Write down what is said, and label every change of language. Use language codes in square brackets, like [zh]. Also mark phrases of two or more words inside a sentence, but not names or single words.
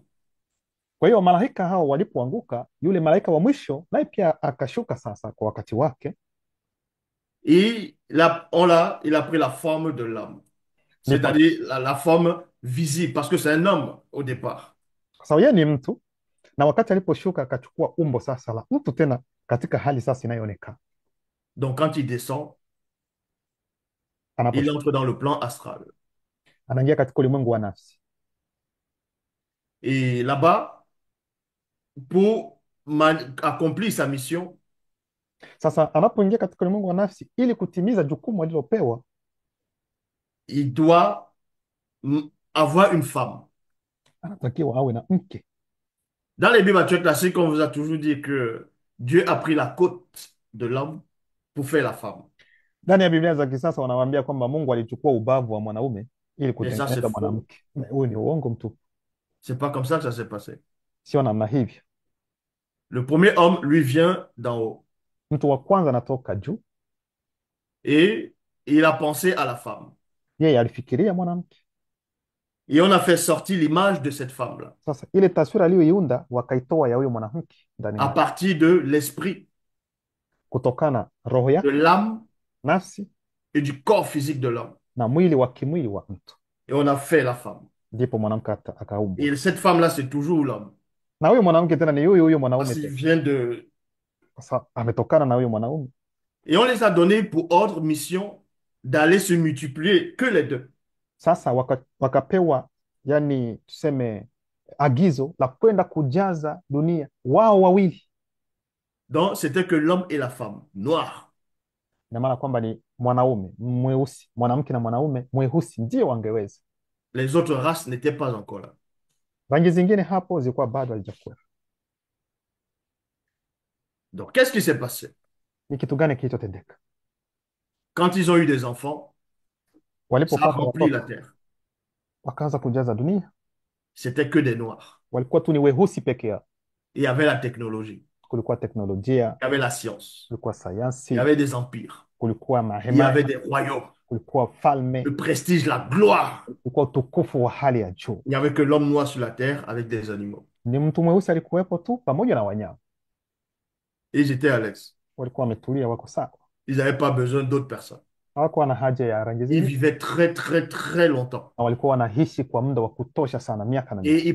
[sw] Kwa hiyo malaika hao walipoanguka, yule malaika wa mwisho naye pia akashuka sasa kwa wakati wake, [fr] Et il a pris la forme de l'homme, [sw] ndipo [fr] c'est-à-dire la forme visible, parce que c'est un homme au départ. [sw] kwa sababu yeye ni mtu, na wakati aliposhuka akachukua umbo sasa la mtu tena katika hali sasa inayoonekana. [fr] Donc, quand il descend, il [sw] Anaposhuka [fr] entre dans le plan astral. [sw] anaingia katika ulimwengu wa nafsi. [fr] Et là-bas, pour accomplir sa mission, [sw] Sasa anapoingia katika ulimwengu wa nafsi ili kutimiza jukumu alilopewa, [fr] il doit avoir une femme. [sw] anatakiwa awe na mke. [fr] Dans les Bibles classiques, on vous a toujours dit que Dieu a pris la côte de l'homme pour faire la femme. [sw] Ndani ya Biblia za kisasa wanawaambia kwamba Mungu alichukua ubavu wa mwanaume ili [fr] Et ça, c'est [sw] kutengeneza [fr] faux. [sw] mwanamke. Huyu ni uongo mtupu, [fr] C'est pas comme ça que ça s'est passé. [sw] sio namna hivyo. [fr] Le premier homme, lui, vient d'en haut. [sw] Mtu wa kwanza anatoka juu, [fr] Et il a pensé à la femme. [sw] yeye alifikiria mwanamke. [fr] Et on a fait sortir l'image de cette femme-là [sw] Sasa ile taswira aliyoiunda wakaitoa ya huyo mwanamke ndani [fr] à [sw] mwake, [fr] partir de l'esprit, [sw] kutokana roho [fr] de [sw] yake, [fr] l'âme [sw] nafsi [fr] et du corps physique de l'homme. [sw] na mwili wa kimwili wa mtu, [fr] Et on a fait la femme. [sw] ndipo mwanamke akaumbwa. [fr] Et cette femme-là, c'est toujours l'homme. [sw] Na huyo mwanamke tena ni huyo mwanaume [fr] Parce qu'il [sw] tena, [fr] vient de... [sw] sasa ametokana na huyo mwanaume. [fr] Et on les a donnés pour ordre, mission, d'aller se multiplier, que les deux. [sw] Sasa wakapewa, yani tuseme agizo la kwenda kujaza dunia wao wawili. [fr] Donc, c'était que l'homme et la femme, noirs. [sw] Ina maana kwamba ni mwanaume mweusi, mwanamke na mwanaume mweusi ndio wangeweza. [fr] Les autres races n'étaient pas encore là. [sw] Rangi zingine hapo zilikuwa bado halijakuwa. [fr] Donc, qu'est-ce qui s'est passé? [sw] Ni kitu gani kilichotendeka? [fr] Quand ils ont eu des enfants, ça a [sw] Walipopata [fr] rempli la [sw] watoto [fr] terre. [sw] wakaanza kujaza dunia, [fr] C'était que des noirs. [sw] walikuwa tu ni weusi peke yao. [fr] Il y avait la technologie, [sw] Kulikuwa teknolojia, [fr] il y avait la science, [sw] kulikuwa [fr] il y [sw] sayansi, [fr] avait des empires, [sw] kulikuwa [fr] il y avait [sw] mahema, [fr] des royaumes, [sw] kulikuwa falme, [fr] le prestige, la gloire. [sw] kulikuwa utukufu wa hali ya juu. [fr] Il n'y avait que l'homme noir sur la terre avec des animaux. [sw] Ni mtu mweusi alikuwepo tu pamoja na wanyama, [fr] Et ils étaient à l'aise. [sw] walikuwa wametulia, wako sawa, [fr] Ils n'avaient pas besoin d'autres personnes. [sw] hawakuwa na haja ya rangi [fr] Ils [sw] zingine, [fr] vivaient très, très, très longtemps. [sw] na walikuwa wanaishi kwa muda wa kutosha sana, miaka na miaka,